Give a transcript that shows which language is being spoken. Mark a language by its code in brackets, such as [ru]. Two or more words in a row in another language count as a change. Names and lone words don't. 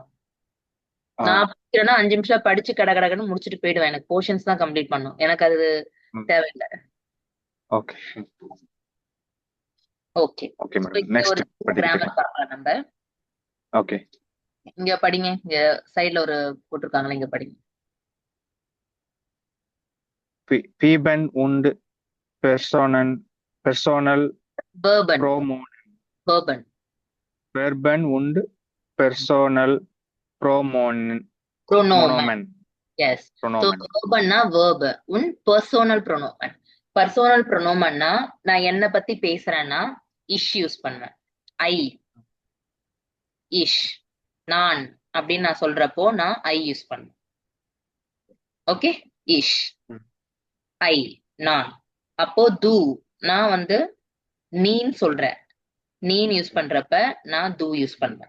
[ta] நான் படிக்கிறேன்னா 5 நிமிஷம் படிச்சு கடகடன்னு முடிச்சுட்டு போயிடுவேன், எனக்கு போர்ஷன்ஸ் தான் கம்ப்ளீட் பண்ணும், எனக்கு அது தேவையில்லை. [en] ஓகே. ஓகே Okay madam. next [ta] கிராமர் பார்க்கலாம் நம்ம. [en] ஓகே. [ta] இங்க படிங்க, இங்க சைடுல ஒரு போட்டிருக்காங்களே, இங்க படிங்க. [de] Feben und Personen Personal Verben Pronomen. Verben und Personal Pronomen. [en] Yes. So [de] verbenனா verb, உன் personal pronomen. Personal pronomen [ta] னா நான் என்ன பத்தி பேசுறேன்னா இஷ் யூஸ் பண்ணுவேன். ஐ, இஷ், நான் அப்படின்னு நான் சொல்றப்போ நான் ஐ யூஸ் பண்ணுவேன். ஓகே, இஷ், ஐ, நான். அப்போ து நான் வந்து நீன்னு சொல்றேன், நீன் யூஸ் பண்றப்ப நான் து யூஸ் பண்றேன்.